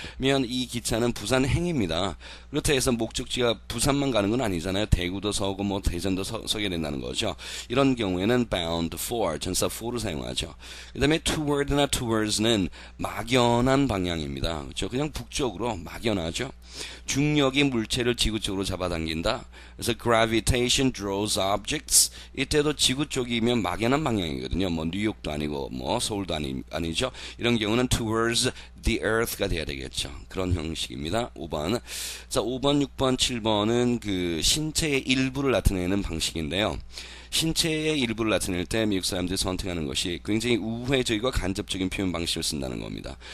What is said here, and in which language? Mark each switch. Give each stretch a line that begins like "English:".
Korean: 면 이 기차는 부산 행입니다. 그렇다 해서 목적지가 부산만 가는 건 아니잖아요. 대구도 서고 뭐 대전도 서게 된다는 거죠. 이런 경우에는
English: bound for,
Korean: 전사 for를 사용하죠. 그 다음에 toward나 towards는 막연한 방향입니다. 그렇죠? 그냥 북쪽으로 막연하죠. 중력이 물체를 지구 쪽으로 잡아당긴다. 그래서
English: gravitation draws objects.
Korean: 이때도 지구 쪽이면 막연한 방향이거든요. 뭐 뉴욕도 아니고 뭐 서울도 아니죠. 이런 경우는
English: towards the earth
Korean: 가 돼야 되겠죠. 그런 형식입니다. 5번. 자, 5번, 6번, 7번은 그 신체의 일부를 나타내는 방식인데요. 신체의 일부를 나타낼 때 미국 사람들이 선택하는 것이 굉장히 우회적이고 간접적인 표현 방식을 쓴다는 겁니다.